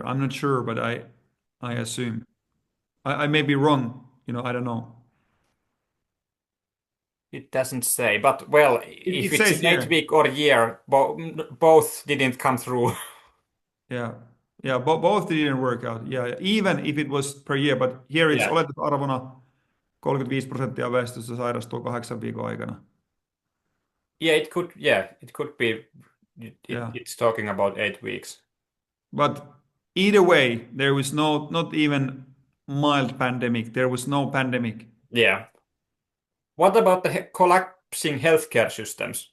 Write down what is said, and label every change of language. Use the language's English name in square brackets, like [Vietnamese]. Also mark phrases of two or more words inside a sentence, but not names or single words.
[English] I'm not sure, but I assume. I may be wrong. I don't know. It doesn't say, but well, if It it's says an 8 here. week or year, both didn't come through. Yeah. Yeah, both didn't work out. Yeah, even if it was per year, but here it's Yeah. [Finnish] oletusarvona 35% väestöstä sairastuu 8 viikon aikana. [English] Yeah, it could. Yeah, it could be. Yeah. It's talking about 8 weeks. But either way, there was not even mild pandemic. There was no pandemic. Yeah. What about the collapsing healthcare systems?